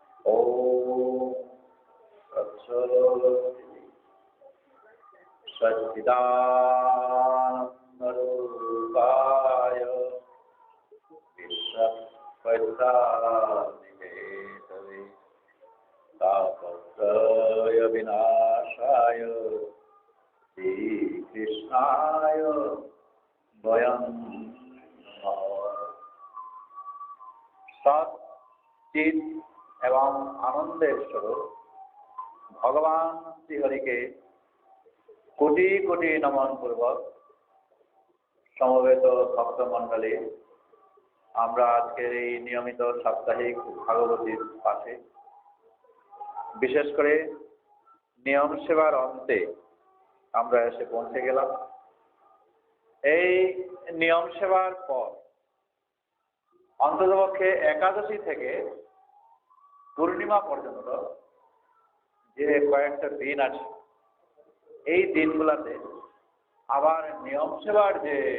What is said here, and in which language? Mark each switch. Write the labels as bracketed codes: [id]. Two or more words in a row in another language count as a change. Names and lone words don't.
[sa] ॐ तत्सदिति सच्चिदानन्दरूपाय विश्वोत्पत्त्यादिहेतवे तापत्रय विनाशाय श्रीकृष्णाय वयं नमः। [bn] সৎ চিৎ এবং আনন্দের স্বরূপ ভগবান শ্রীহরি কে কোটি কোটি নমন পূর্বক সমবেত ভক্তমণ্ডলী আমরা আজকের এই নিয়মিত সাপ্তাহিক ভাগবতীর পাঠে বিশেষ করে নিয়ম সেবার অন্তে আমরা এসে পৌঁছে গেলাম। এই নিয়ম সেবার পর অন্ততপক্ষে একাদশী থেকে পূর্ণিমা পর্যন্ত যে কয়েকটা দিন আছে, এই দিনগুলোতে আবার নিয়ম সেবার যে